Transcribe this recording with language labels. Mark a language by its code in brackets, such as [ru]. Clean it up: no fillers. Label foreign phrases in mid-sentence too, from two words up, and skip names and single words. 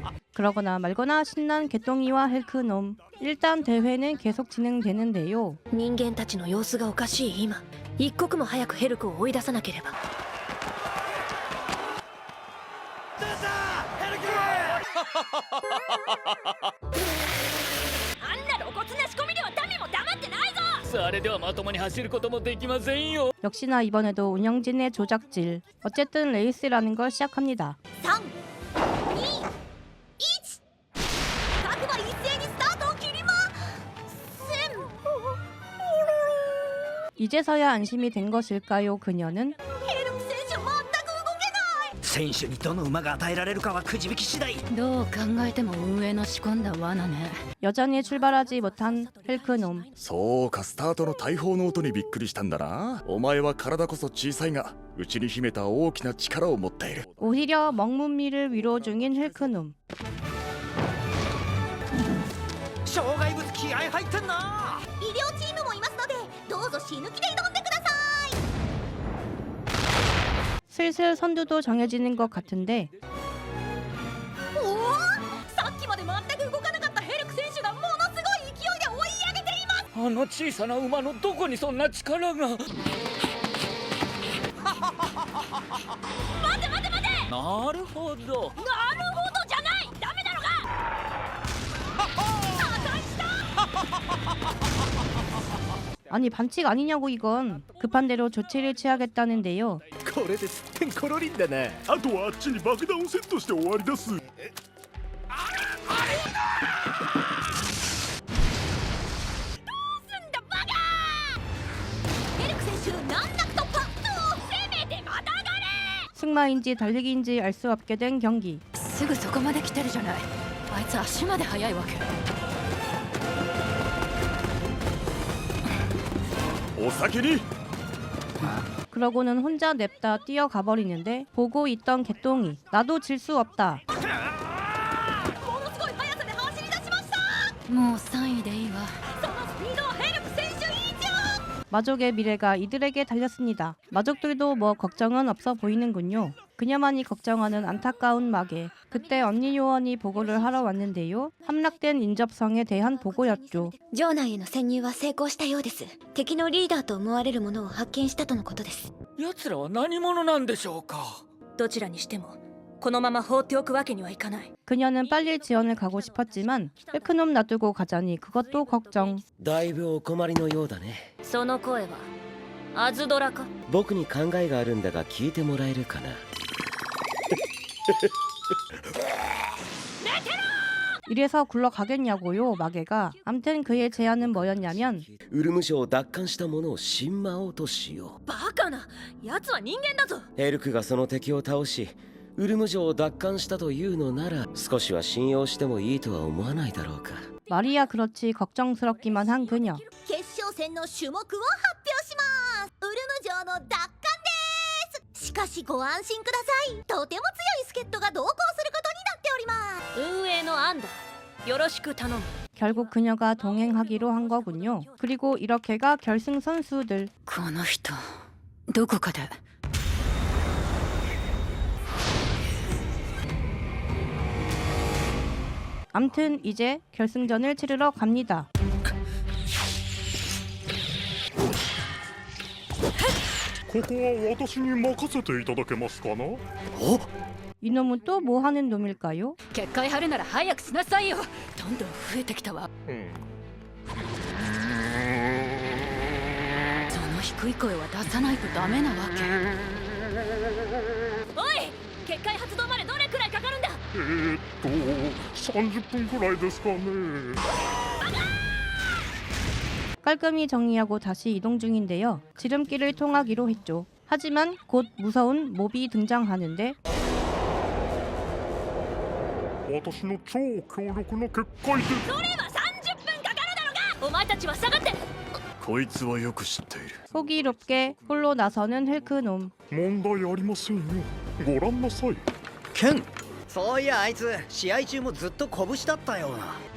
[ko] 그러거나 말거나 신난 개똥이와 헬크놈. 일단 대회는 계속 진행되는데요. [ja] 人間たちの様子がおかしい今一刻も早くヘルクを追い出さなければあんな露骨な仕込みではダメも黙ってないぞさああれではまともに走ることもできませんよ [ko] 역시나 이번에도 운영진의 조작질. 어쨌든 레이스라는 걸 시작합니다. [ja] 3、2、1 各馬一斉にスタートを切りません [ko] 이제서야 안심이 된 것일까요? 그녀는 [ja] ヘルク選手全く動けない選手にどの馬が与えられるかはくじ引き次第。どう考えても運営の仕込んだ罠ね [ko] 여전히 출발하지 못한 헬크놈. [ja] そうか、スタートの大砲の音にびっくりしたんだな。お前は体こそ小さいが内に秘めた大きな力を持っている。 [ko] 오히려 먹문미를 위로 중인 헬크놈. [ja] 障害物気合入ってんな。医療チームもいますのでどうぞ死ぬ気で挑んでください [ko] 슬슬 선두도 정해지는 것 같은데 [ja] おおさっきまで全く動かなかったヘルク選手がものすごい勢いで追い上げていますあの小さな馬のどこにそんな力が待て待て待てなるほどなるほどじゃないダメなのが破壊した [ko] 아니 반칙 아니냐고 이건. 급한 대로 조치를 취하겠다는데요. [ja] これですってんころりんだな。あとはあっちに爆弾をセットして終わりです。すんだバカヘルク選手難なく突破せめてまたがれ [ko] 승마인지 달리기인지 알 수 없게 된 경기. [ja] すぐそこまで来てるじゃないあいつ足まで速いわけお先に。 [ko] 그러고는 혼자 냅다 뛰어가 버리는데 보고 있던 개똥이 나도 질 수 없다. [ja] ものすごい速さで走り出しましたもう3位でいいわそのスピードはヘルク選手以上 [ko] 마족의 미래가 이들에게 달렸습니다. 마족들도 뭐 걱정은 없어 보이는군요. 그녀만이 걱정하는 안타까운 마계. 그때 언니 요원이 보고를 하러 왔는데요. 함락된 인접성에 대한 보고였죠. [ja] 城内への潜入は成功したようです敵のリーダーと思われるものを発見したとのことです奴らは何者なんでしょうかどちらにしてもこのまま放っておくわけにはいかない [ko] 그녀는 빨리 지원을 가고 싶었지만 헬크놈 놔두고 가자니 그것도 걱정. [ja] だいぶお困りのようだね。その声はアズドラか僕に考えがあるんだが聞いてもらえるかな。 [ko] 이래서 굴러가겠냐고요 마계가. 암튼 그의 제안은 뭐였냐면 [ja] ウルム城を奪還したものを新魔王としよバカな奴は人間だぞう。エルクがその敵を倒しウルム城を奪還したというのなら少しは信用してもいいとは思わないだろうか。 [ko] 말이야 그렇지 걱정스럽기만 한 그녀. [ja] 決勝戦の種目を発表しますウルム城の奪還ですしかしご安心くださいとても強い助っ人が同行することになっております運営の案だよろしく頼む [ko] 결국 그녀가 동행하기로 한 거군요. 그리고 이렇게가 결승 선수들. [ja] この人どこかで [ko] 암튼 이제 결승전을 치르러 갑니다. [ja] ここは私に任せていただけますかな。 [ko] 이놈은 또 뭐 하는 놈일까요? [ja] 結界張るなら早くしなさいよどんどん増えてきたわその低い声は出さないとダメなわけおい結界発動までどれくらいかかるんだ 30分くらいですかね。 [ko] 깔끔히 정리하고 다시 이동 중인데요. 지름길을 통하기로 했죠. 하지만 곧 무서운 몹이 등장하는데 [ja] 私の超強力な結界で。それは30分かかるだろうがお前たちは下がってこいつはよく知っている。 [ko] 호기롭게 홀로 나서는 헬크놈. [ja] 問題ありませんよ。ご覧なさい。ケンそういやあいつ試合中もずっと拳だったような。